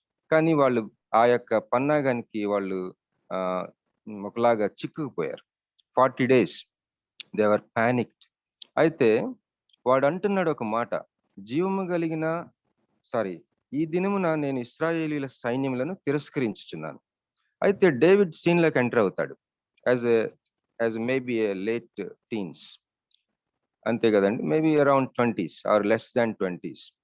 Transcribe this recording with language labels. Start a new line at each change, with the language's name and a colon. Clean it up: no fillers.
Telugu: కానీ వాళ్ళు ఆ యొక్క పన్నాగానికి వాళ్ళు ఒకలాగా చిక్కుకుపోయారు.
English: 40 days they were panicked.
Telugu: అయితే వాడు అంటున్నాడు ఒక మాట, జీవము కలిగిన ఈ దినమున నేను ఇశ్రాయేలీయుల సైన్యములను తిరస్కరించుచున్నాను. అయితే డేవిడ్ సీన్ లోకి ఎంటర్ అవుతాడు
English: as maybe a late teens,
Telugu: అంతే కదండి,
English: Maybe around 20s or less than 20s.